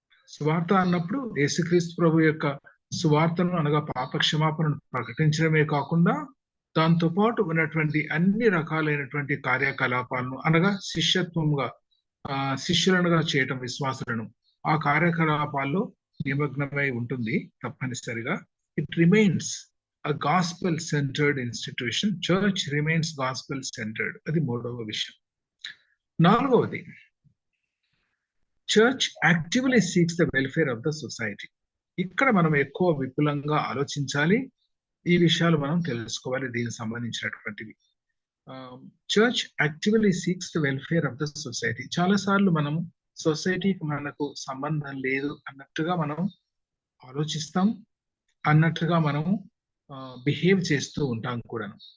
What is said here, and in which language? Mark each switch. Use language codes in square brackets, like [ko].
[te] సువార్త అన్నప్పుడు యేసుక్రీస్తు ప్రభు యొక్క సువార్తను అనగా పాప క్షమాపణను ప్రకటించడమే కాకుండా దాంతో పాటు ఉన్నటువంటి అన్ని రకాలైనటువంటి కార్యకలాపాలను అనగా శిష్యత్వంగా శిష్యులనుగా చేయటం విశ్వాసులను ఆ కార్యకలాపాల్లో నిమగ్నమై ఉంటుంది తప్పనిసరిగా. [en] It remains a gospel centered institution. Church remains gospel centered. [te] అది మూడవ విషయం. నాలుగవది, [en] church actively seeks the welfare of the society. [te] ఇక్కడ మనం ఎక్కువ విపులంగా ఆలోచించాలి. ఈ విషయాలు మనం తెలుసుకోవాలి దీనికి సంబంధించినటువంటివి. [en] Church actively seeks the welfare of the society. [te] చాలా సార్లు మనం సొసైటీకి మనకు సంబంధం లేదు అన్నట్టుగా మనం ఆలోచిస్తాం, అన్నట్టుగా మనం బిహేవ్ చేస్తూ ఉంటాం కూడాను.